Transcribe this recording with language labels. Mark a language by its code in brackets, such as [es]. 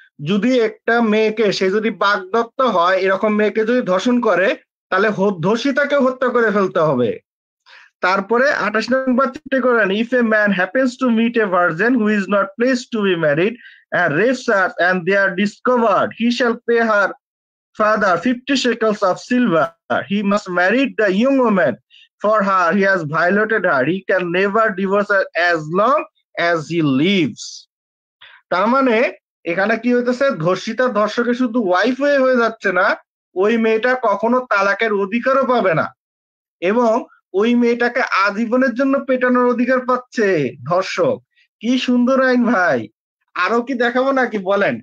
[bn] যদি একটা মেয়েকে, সে যদি বাগদত্ত হয়, এরকম মেয়েকে যদি ধর্ষণ করে, তাহলে ধর্ষিতাকে হত্যা করে ফেলতে হবে। তারপরে 28 নম্বর চিন্তা করেন, [en] If a man happens to meet a virgin who is not placed to be married and rapes her and they are discovered, he shall pay her father 50 shekels of silver. He must marry the young woman, for her he has violated her. He can never divorce her as long as he lives. [bn] তার মানে এখানে কি হইতেছে, ধর্ষিতা ধর্ষকের শুধু wife হয়ে যাচ্ছে না, ওই মেয়েটা কখনো তালাকের অধিকারও পাবে না, এবং ওই মেয়েটাকে আজীবনের জন্য পেটানোর অধিকার পাচ্ছে ধর্ষক। কি সুন্দর আইন ভাই! আরো কি দেখাবো নাকি বলেন?